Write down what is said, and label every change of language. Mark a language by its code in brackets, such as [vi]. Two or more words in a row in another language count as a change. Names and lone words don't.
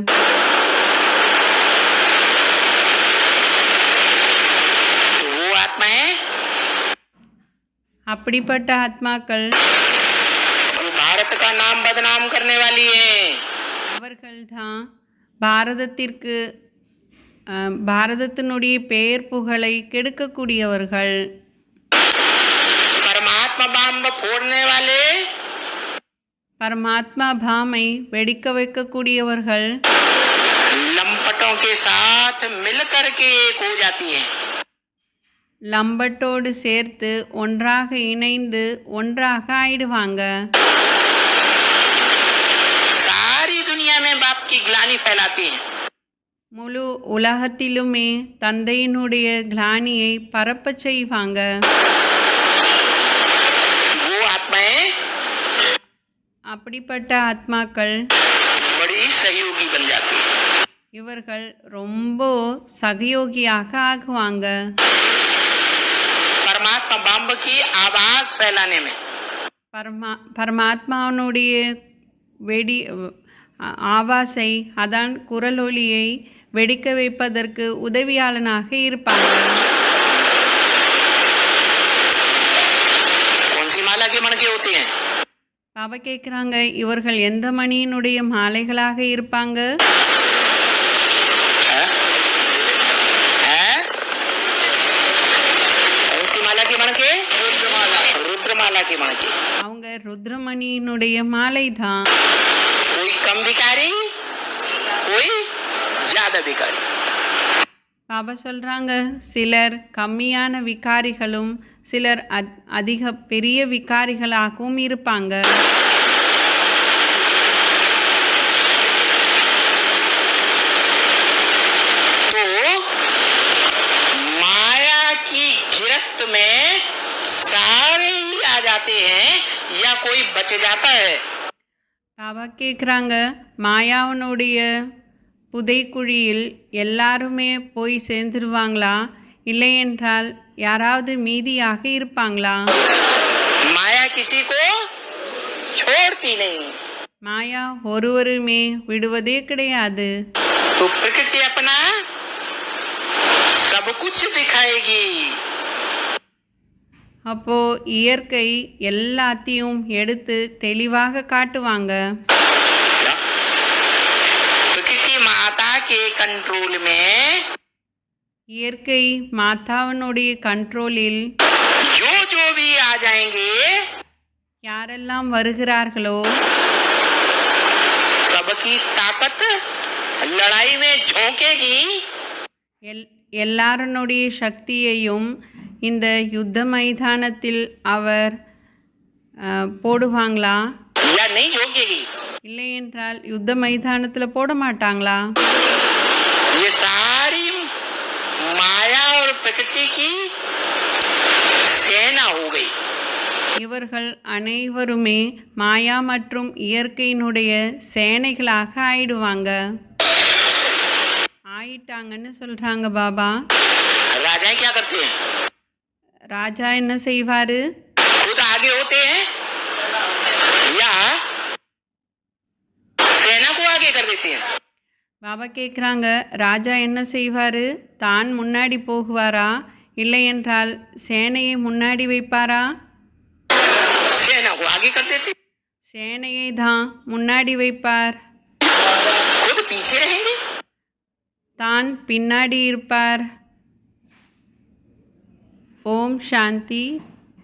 [hi] तो वो आत्माएं [ta] அப்படிப்பட்ட ஆத்மாக்கள் [hi] वो भारत का नाम बदनाम करने वाली हैं। [ta] அவர்கள்தான் பாரதத்திற்கு பாரதத்தினுடைய பெயர் புகழை கெடுக்கக்கூடியவர்கள். [hi] परमात्मा बम फोड़ने वाले, [ta] பரமாத்மா பாமை வெடிக்க வைக்கக்கூடியவர்கள் [hi] लंपटों के साथ मिलकर के एक हो जाती हैं। [ta] லம்பட்டோடு சேர்த்து ஒன்றாக இணைந்து ஒன்றாக ஆயிடுவாங்க. [hi] सारी दुनिया में बाप की ग्लानि फैलाती हैं। [ta] முழு உலகத்திலுமே தந்தையினுடைய கிளானியை பரப்பச் செய்வாங்க. [hi] वो आत्माएं [ta] அப்படிப்பட்ட ஆத்மாக்கள் [hi] बड़ी सहयोगी बन जाती हैं। [ta] இவர்கள் ரொம்ப சகயோகியாக ஆகுவாங்க. [hi] परमात्मा बम की आवाज फैलाने में, [ta] பரமாத்மாவனுடைய வெடி ஆவாசை அதான் குரலொலியை வெடிக்க வைப்பதற்கு உதவியாளனாக இருப்பாங்க. [hi] कौन सी माला के मणके होते हैं? [ta] பாபா கேட்குறாங்க, இவர்கள் எந்த மணியினுடைய மாலைகளாக இருப்பாங்க? हैं? हैं? [hi] कौन सी माला के मणके? रुद्रमाला के मणके. [ta] அவங்க ருத்ரமணியினுடைய மாலை தான். [hi] कोई कम भिखारी, कोई ज्यादा भिखारी. [ta] பாபா சொல்கிறாங்க, சிலர் கம்மியான விகாரிகளும் சிலர் அதிக பெரிய விகாரிகளாகவும் இருப்பாங்க. [hi] तो माया की गिरफ्त में सारे ही आ जाते हैं या कोई बच जाता है? [ta] பாபா கேட்குறாங்க, மாயாவனுடைய புதைக்குழியில் எல்லாருமே போய் சேர்ந்துருவாங்களா, இல்லை என்றால் யாராவது மீதியாக இருப்பாங்களா? [hi] माया किसी को छोड़ती नहीं. [ta] மாயா ஒருவருமே விடுவதே கிடையாது. [hi] तो प्रकृति अपना सब कुछ दिखाएगी. [ta] அப்போ இயற்கை எல்லாத்தையும் எடுத்து தெளிவாக காட்டுவாங்க. [hi] प्रकृति माता के कंट्रोल में [ta] இயற்கை மாதாவினுடைய கண்ட்ரோலில் [hi] जो जो भी आ जाएंगे [ta] யாரெல்லாம் வருகிறார்களோ [hi] सबकी ताकत लड़ाई में झोंकेगी. [ta] எல்லாருடைய சக்தியையும் இந்த யுத்த மைதானத்தில் அவர் போடுவாங்களா, [hi] या नहीं झोंकेगी? [ta] இல்லை என்றால் யுத்த மைதானத்தில் போட மாட்டாங்களா? [hi] ये सारी माया और प्रकृति की सेना हो गई. [ta] இவர்கள் அனைவருமே மாயா மற்றும் இயற்கையினுடைய சேனைகளாக ஆயிட்டாங்கன்னு சொல்றாங்க பாபா. [hi] राजा क्या करते हैं? [ta] ராஜா என்ன செய்வாரு? [hi] खुद आगे होते हैं या सेना को आगे कर देते हैं? [ta] பாபா கேட்குறாங்க, ராஜா என்ன செய்வாரு? தான் முன்னாடி போகுவாரா, இல்லை என்றால் சேனையை முன்னாடி வைப்பாரா? [hi] सेना को आगे कर देते, [ta] சேனையை தான் முன்னாடி வைப்பார், [hi] खुद पीछे रहेंगे. [ta] தான் பின்னாடி இருப்பார். ஓம் சாந்தி.